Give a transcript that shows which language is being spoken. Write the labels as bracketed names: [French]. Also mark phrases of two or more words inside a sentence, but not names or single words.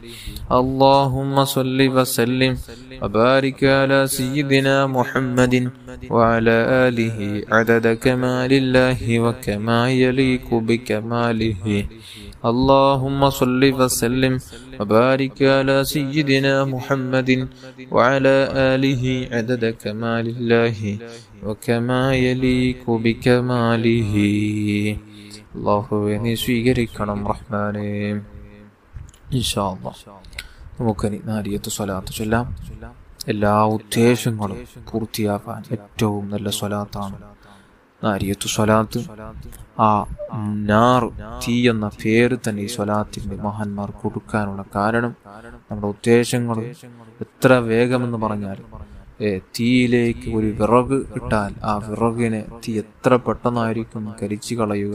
[Arabic] اللهم صل وسلم وبارك على سيدنا محمد وعلى آله عدد كمال الله وكما يليق بكماله. اللهم صل وسلم وبارك على سيدنا محمد وعلى آله عدد كمال الله وكما يليق بكماله. [Malayalam] അല്ലാഹുവേ നീ സ്വീകരിക്കണം റഹ്മാനേ. [Arabic] إن شاء الله [Malayalam] നമുക്കിനി നാരിയത്ത് സ്വലാത്ത് ചൊല്ലാം. എല്ലാ ഉദ്ദേശങ്ങളും പൂർത്തിയാക്കാൻ ഏറ്റവും നല്ല സ്വലാത്താണ് നാരിയത്തു സ്വലാത്ത്. ആ നാർ, തീ എന്ന പേര് തന്നെ ഈ സ്വലാത്തിന്റെ മഹാന്മാർ കൊടുക്കാനുള്ള കാരണം നമ്മുടെ ഉദ്ദേശങ്ങൾ എത്ര വേഗമെന്ന് പറഞ്ഞാൽ തീയിലേക്ക് ഒരു വിറക് ഇട്ടാൽ ആ വിറകിനെ തീ എത്ര പെട്ടെന്നായിരിക്കും കരിച്ചു കളയുക.